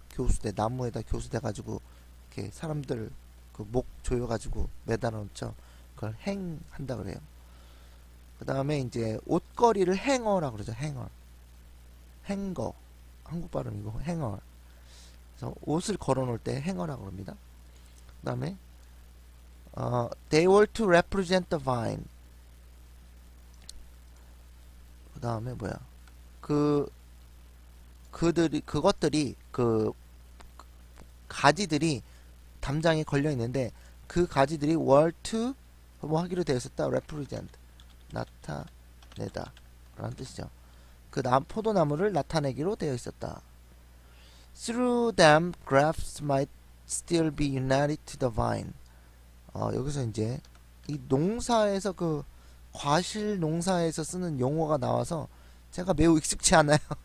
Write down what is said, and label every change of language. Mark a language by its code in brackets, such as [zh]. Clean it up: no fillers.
[ko] 교수대 나무에다 교수대 가지고 이렇게 사람들 그 목 조여가지고 매달아 놓죠. 그걸 행한다 그래요. 그 다음에 이제 옷걸이를 행어라 그러죠. 행거 한국 발음이고 행어. 그래서 옷을 걸어 놓을 때 행어라 그럽니다. 그 다음에 [en] they were to represent the vine. [ko] 그 다음에 뭐야? 그것들이 그 가지들이 담장에 걸려 있는데 그 가지들이 were to 뭐 하기로 되어 있었다. represent 나타내다 라는 뜻이죠. 그 포도나무를 나타내기로 되어 있었다. [en] Through them grafts might still be united to the vine. [ko] 여기서 이제 이 농사에서 그 과실 농사에서 쓰는 용어가 나와서 제가 매우 익숙치 않아요.